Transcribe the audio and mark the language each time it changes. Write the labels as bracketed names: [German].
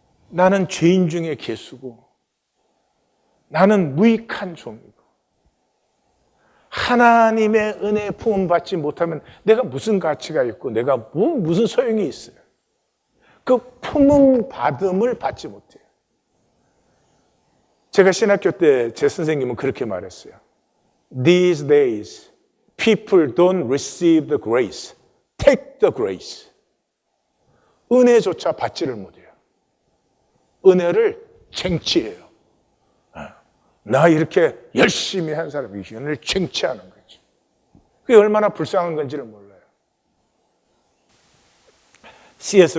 [Korean] 나는 죄인 중에 개수고, 나는 무익한 종이고, 하나님의 은혜의 품을 받지 못하면 내가 무슨 가치가 있고 내가 무슨 소용이 있어요. 그 품은 받음을 받지 못해요. 제가 신학교 때 제 선생님은 그렇게 말했어요. [English] These days, people don't receive the grace, take the grace. [Korean] 은혜조차 받지를 못해요. 은혜를 쟁취해요. 나 이렇게 열심히 한 사람이 은혜를 쟁취하는 거죠. 그게 얼마나 불쌍한 건지를 몰라요. C.S.